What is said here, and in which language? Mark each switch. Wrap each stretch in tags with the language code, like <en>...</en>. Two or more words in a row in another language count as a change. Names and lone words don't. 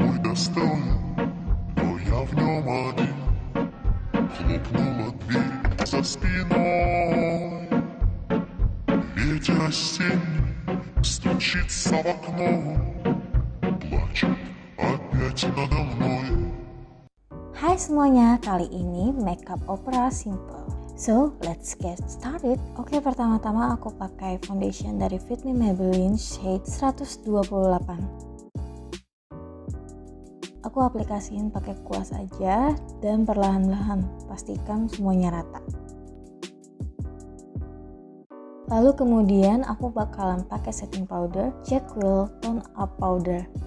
<ru>стою, но я в нем один. Хлопнула дверь за спиной. Ветер осенний стучится в окно, плачет опять надо мной.</ru> <id>Hai semuanya, kali ini makeup opera simple.</id> <en>So, let's get started.</en> <id>Oke, pertama-tama aku pakai foundation dari Fit Me Maybelline shade 128. Aku aplikasiin pakai kuas aja dan perlahan-lahan pastikan semuanya rata. Lalu kemudian aku bakalan pakai</id> <en>setting powder</en> <id>Jack Will Tone Up Powder.</id>